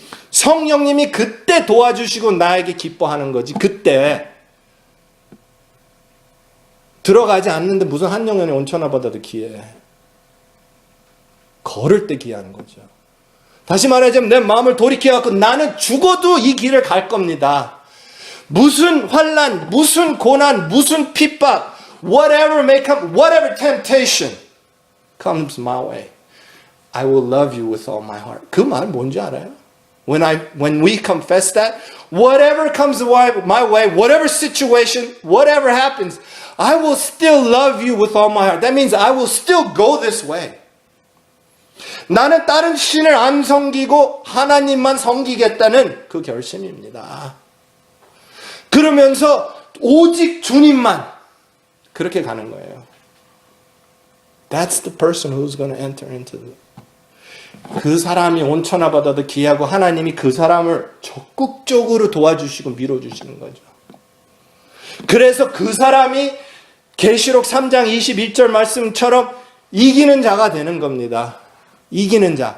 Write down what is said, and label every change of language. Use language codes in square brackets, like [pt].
[ko] 성령님이 그때 도와주시고 나에게 기뻐하는 거지. 그때 들어가지 않는데 무슨 한 영혼이 온천하보다도 귀해. 걸을 때 귀한 거죠. 다시 말하자면 내 마음을 돌이켜갖고 나는 죽어도 이 길을 갈 겁니다. 무슨 환난, 무슨 고난, 무슨 핍박, [en] whatever may come, whatever temptation comes my way, I will love you with all my heart. [ko] 그 말 뭔지 알아요? [en] When we confess that, whatever comes my way, whatever situation, whatever happens, I will still love you with all my heart. That means I will still go this way. [ko] 나는 다른 신을 안 섬기고 하나님만 섬기겠다는 그 결심입니다. 그러면서 오직 주님만 그렇게 가는 거예요. [en] That's the person who's going to enter into it. [ko] 그 사람이 온천하보다도 귀하고 하나님이 그 사람을 적극적으로 도와주시고 밀어주시는 거죠. 그래서 그 사람이 계시록 3장 21절 말씀처럼 이기는 자가 되는 겁니다. 이기는 자.